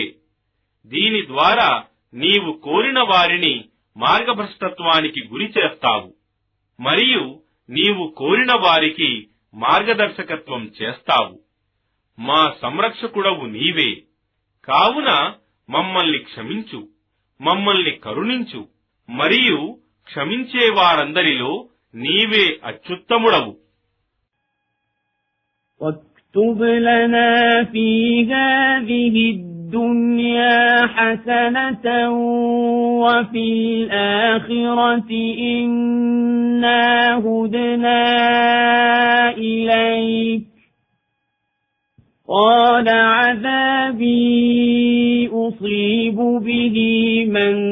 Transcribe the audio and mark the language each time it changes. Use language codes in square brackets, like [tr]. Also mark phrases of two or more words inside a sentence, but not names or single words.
[te] దీని ద్వారా నీవు కోరిన వారిని మార్గభ్రష్టత్వానికి గురి చేస్తావు మరియు నీవు కోరిన వారికి మార్గదర్శకత్వం చేస్తావు. మా సంరక్షకుడవు నీవే. కావున మమ్మల్ని క్షమించు, మమ్మల్ని కరుణించు, మరియు క్షమించే వారందరిలో నీవే అత్యుత్తముడవు. [ar] واكتب لنا في هذه الدنيا حسنة وفي الآخرة إنا هدنا إليك قال عذابي أصيب به من